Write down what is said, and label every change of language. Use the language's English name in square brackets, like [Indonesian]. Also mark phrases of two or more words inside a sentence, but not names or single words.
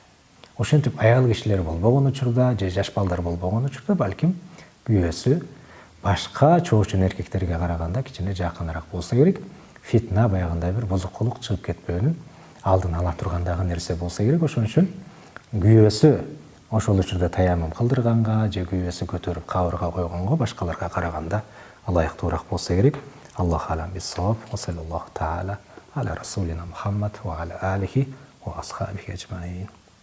[Kyrgyz] Ошентип аял кишилер болбогон учурда, же жаш балдар болбогон учурда, балким күйөөсү башка чоочун эркектерге караганда кичине жакыныраак болсо керек. Фитна, баягындай бир бузукулук чыгып кетпөөнүн алдын ала тургандагы нерсе болсо керек. Ошон үчүн күйөөсү ошол учурда таямым кылдырганга же күйөөсү көтөрүп кабырга койгонго башкаларга караганда ылайыктуураак болсо керек. [Arabic] الله أعلم بالصواب وصلى الله تعالى على رسولنا محمد وعلى آله وأصحابه أجمعين.